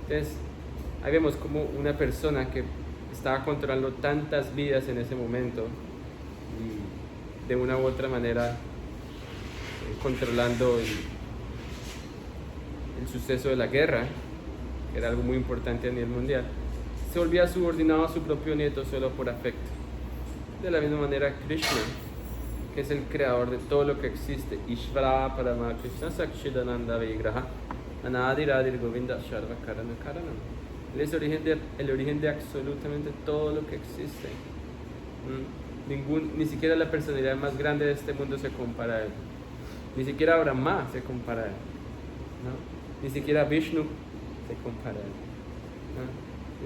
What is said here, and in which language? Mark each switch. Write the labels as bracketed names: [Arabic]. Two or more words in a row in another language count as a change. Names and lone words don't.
[Spanish] Entonces, ahí vemos como una persona que estaba controlando tantas vidas en ese momento y de una u otra manera controlando el suceso de la guerra, que era algo muy importante a nivel mundial, se volvía subordinado a su propio nieto solo por afecto. De la misma manera Krishna, que es el creador de todo lo que existe, [Sanskrit] ईश्वर परम कृष्ण सच्चिदानन्द विग्रह अनादिरादि गोविन्द सर्व कारण कारणम्. [Spanish] Él es el origen de absolutamente todo lo que existe. Ni siquiera la personalidad más grande de este mundo se compara a él. Ni siquiera Brahma se compara a él, ¿no? Ni siquiera Vishnu se compara a él, ¿no?